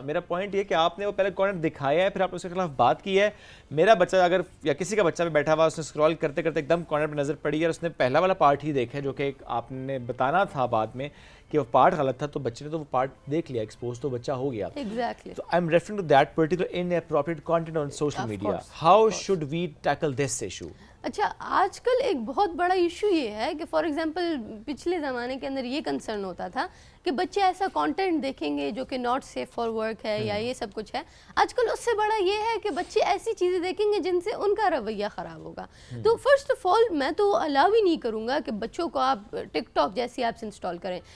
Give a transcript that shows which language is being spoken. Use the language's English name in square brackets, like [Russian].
[Urdu] میرا پوائنٹ یہ کہ آپ نے وہ پہلے کانٹینٹ دکھایا ہے, پھر آپ نے اس کے خلاف بات کی ہے. میرا بچہ اگر یا کسی کا بچہ بھی بیٹھا ہوا, اس نے اسکرول کرتے کرتے ایک دم کانٹینٹ پہ نظر پڑی ہے اور اس نے پہلا والا پارٹ ہی دیکھا جو کہ آپ نے بتانا تھا بعد میں کہ وہ پارٹ غلط تھا, تو بچے نے تو وہ پارٹ دیکھ لیا, ایکسپوز تو بچہ ہو گیا. [English] Exactly. So I'm referring to that particular inappropriate content on social media. How should we tackle this issue? [Urdu] اچھا آج کل ایک بہت بڑا ایشو یہ ہے کہ فار ایگزامپل پچھلے زمانے کے اندر یہ کنسرن ہوتا تھا کہ بچے ایسا کانٹینٹ دیکھیں گے جو کہ [English] not safe for work [Urdu] ہے یا یہ سب کچھ ہے. آج کل اس سے بڑا یہ ہے کہ بچے ایسی چیزیں دیکھیں گے جن سے ان کا رویہ خراب ہوگا. تو فرسٹ آف آل میں تو الاؤ ہی نہیں کروں گا کہ بچوں کو آپ ٹک ٹاک جیسی ایپس انسٹال کریں.